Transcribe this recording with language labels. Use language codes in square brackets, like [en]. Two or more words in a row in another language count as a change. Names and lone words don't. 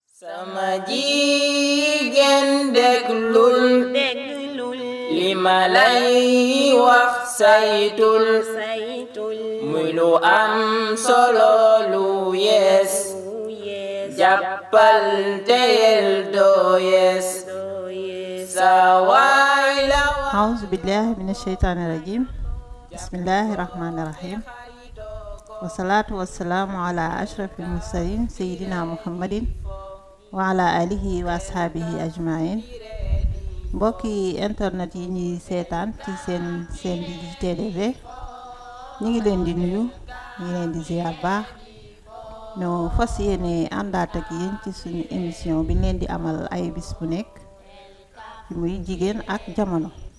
[wo] sama jigéen déglul li ma lay wax saytul muy lu am solo lu yees jàppal teyel doo yees sa waay la [ar] أعوذ بالله من الشيطان الرجيم بسم الله الرحمن الرحيم والصلاة والسلام على أشرف المرسلين سيدنا محمد وعلى آله وأصحابه أجمعين [wo] mbokki internet yi ñuy seetaan ci seen bi di TDV ñu ngi leen di nuyu ñu ngi leen di ziar baax ñu fas yéene àndaat ak yéen ci suñu émission bi leen di amal ay bis bu nekk muy jigéen ak jamono.